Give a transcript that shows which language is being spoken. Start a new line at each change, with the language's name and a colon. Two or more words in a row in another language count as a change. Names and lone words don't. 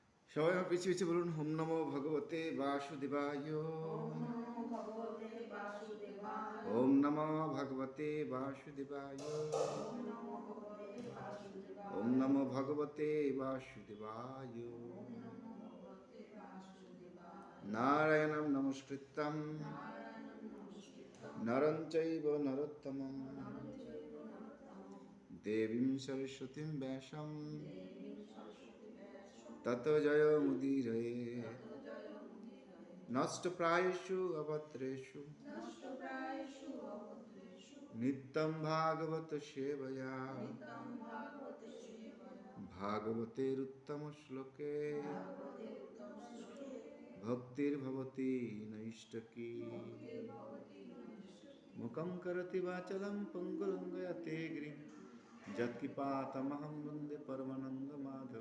Bangla: সবাই আমার পিছিয়ে পিছিয়ে বলুন
Sanskrit: ওম নমো ভগবতে বাসুদেবায়। ওম নমো ভগবতে বাসুদেবায়। ওম নমো ভগবতে বাসুদেবায়। ওম নমো ভগবতে বাসুদেবায়। ওম নমো ভগবতে বাসুদেবায়। ওম নমো ভগবতে বাসুদেবায়। নারায়ণং নমস্কৃত্যং নারায়ণং নমস্কৃত্যং নরং চৈব নরোত্তমং নরং চৈব নরোত্তমং দেবীং সরস্বতীং ব্যাসং দেবীং সরস্বতী ব্যাসং ততো জয়মুদীরয়ে। ততো জয়মুদীরয়ে। নষ্টপ্রায়েষু অভদ্রেষু নষ্টপ্রায়েষু অভদ্রেষু নিত্যং ভাগবত সেবয়া। নিত্যং ভাগবতে সেবয়া। ভাগবতেরুত্তম শ্লোকে ভাগবতে উত্তম শ্লোকে ভক্তির্ভবতি নৈষ্টকী। ভক্তির্ভবতি নৈষ্ঠিকী। মুখং করতি বাচলং পঙ্গুলঙ্গয়তে গিরিং যৎকিপাতমহং বন্দে পরমানন্দ মাধব।